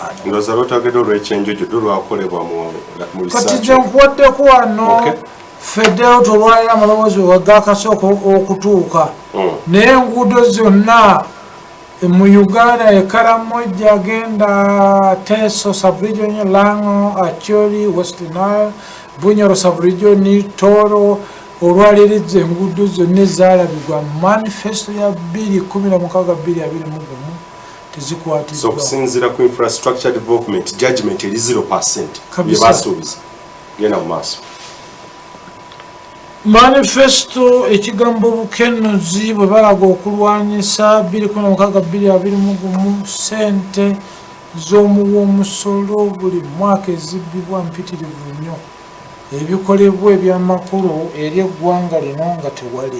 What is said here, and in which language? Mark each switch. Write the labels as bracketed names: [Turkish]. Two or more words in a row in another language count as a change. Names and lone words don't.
[Ganda] Ndowooza lwotwagedde olw'ekyenjojo lwakolebwa mu kati gye nkuwaddeko wano federo tolwalira amaloboozi wagakasooka okutuuka naye enguudo zonna mu Uganda Karamoja agenda Teso Sub-region Lango Acholi West Nile Bunyoro Sub-region Toro olwaliriza enguudo zonna ezaalabibwa manifesto ya 2016-2021 tezikwatiddwa. So okusinziira ku [English] infrastructure development judgment [Ganda] eri 0% byebasuubiza genda mu maaso. Manifesto ekigambo bukenuzi bwe balaga okulwanyisa 2016-2021 sente z'omuwa omusolo buli mwaka ezibbibwa mpitirivu nnyo ebikolebwa ebyamakulu eri eggwanga lino nga tewali.